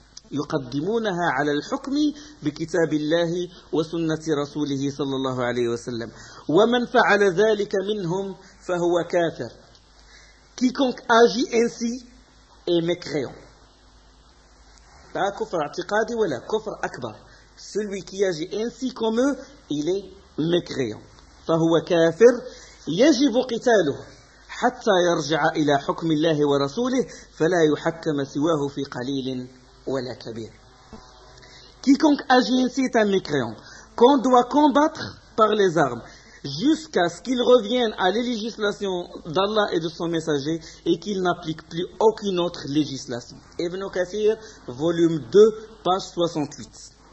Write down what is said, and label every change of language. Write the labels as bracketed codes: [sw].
[ar] يقدمونها على الحكم بكتاب الله وسنة رسوله صلى الله عليه وسلم. ومن فعل ذلك منهم فهو كافر. [fr] Quiconque agit ainsi est mécréant. [ar] لا كفر اعتقادي ولا كفر أكبر. [fr] Celui qui agit ainsi comme eux, il est mécréant. [ar] فهو كافر. يجب قتاله حتى يرجع إلى حكم الله ورسوله فلا يحكم سواه في قليل ولا كبير. [fr] Quiconque agit ainsi est un mécréant qu'on doit combattre par les armes jusqu'à ce qu'il revienne à la législation d'Allah et de son messager et qu'il n'applique plus aucune autre législation. Ibn Kathir, volume 2, page 68.